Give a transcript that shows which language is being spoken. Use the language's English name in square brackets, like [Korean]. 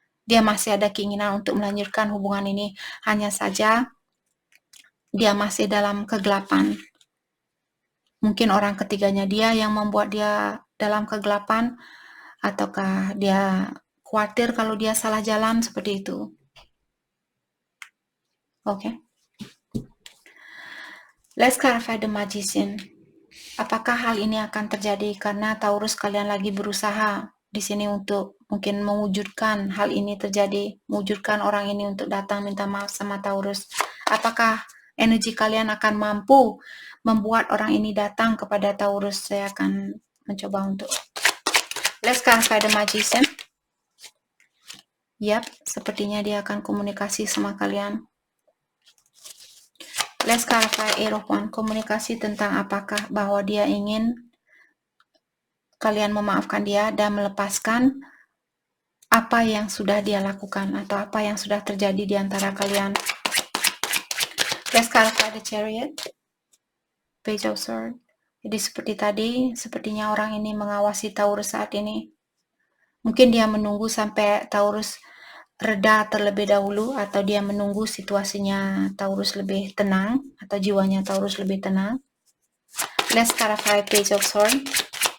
[Indonesian] Dia masih ada keinginan untuk melanjutkan hubungan ini, hanya saja dia masih dalam kegelapan. Mungkin orang ketiganya dia yang membuat dia dalam kegelapan, ataukah dia khawatir kalau dia salah jalan, seperti itu. Oke. [English] Let's clarify the Magician. [Indonesian] Apakah hal ini akan terjadi karena Taurus kalian lagi berusaha di sini untuk mungkin mewujudkan hal ini terjadi, mewujudkan orang ini untuk datang minta maaf sama Taurus. Apakah energi kalian akan mampu membuat orang ini datang kepada Taurus? Saya akan mencoba untuk [English] let's clarify the Magician. [Indonesian] Yap, sepertinya dia akan komunikasi sama kalian. [English] Let's clarify Eight of Wands. [Indonesian] Komunikasi tentang apakah bahwa dia ingin kalian memaafkan dia dan melepaskan apa yang sudah dia lakukan atau apa yang sudah terjadi di antara kalian. [English] Let's clarify the Chariot. Page of Swords. [Indonesian] Jadi seperti tadi, sepertinya orang ini mengawasi Taurus saat ini. Mungkin dia menunggu sampai Taurus reda terlebih dahulu, atau dia menunggu situasinya Taurus lebih tenang, atau jiwanya Taurus lebih tenang. [English] Let's clarify Page of Swords.